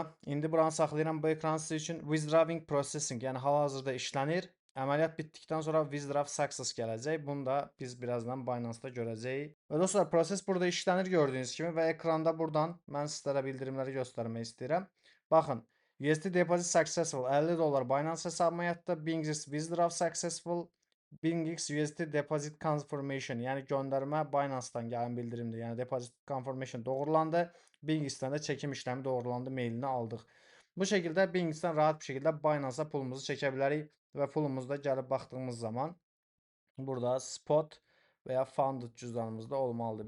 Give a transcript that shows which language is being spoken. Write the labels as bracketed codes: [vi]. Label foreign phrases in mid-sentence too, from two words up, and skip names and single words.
[az] İndi buranı saxlayıram bu ekran sizin üçün. [en] Withdrawing processing, [az] yəni hal-hazırda işlənir. Əməliyyat bitdikdən sonra [en] withdraw success [az] gələcək. Bunu da biz birazdan Binance-da görəcəyik. Və dostlar, proses burada işlənir gördüyünüz kimi və ekranda buradan mən sizlərə bildirimləri göstərmək istəyirəm. Baxın, [en] USD deposit successful, [az] $50 Binance hesabıma yatdı. [en] Bingix withdraw successful, Bingix USD deposit confirmation, [az] yəni göndərmə Binance-dan gələn bildirimdir. Yəni [en] deposit confirmation [az] doğrulandı. Bingix'dən də çəkim işləmi doğrulandı, mailini aldıq. Bu şəkildə Bingix'dən rahat bir şəkildə Binance-a pulumuzu çəkə bilərik və pulumuzda gəlib baxdığımız zaman burada spot və ya funded cüzdanımızda olmalıdır.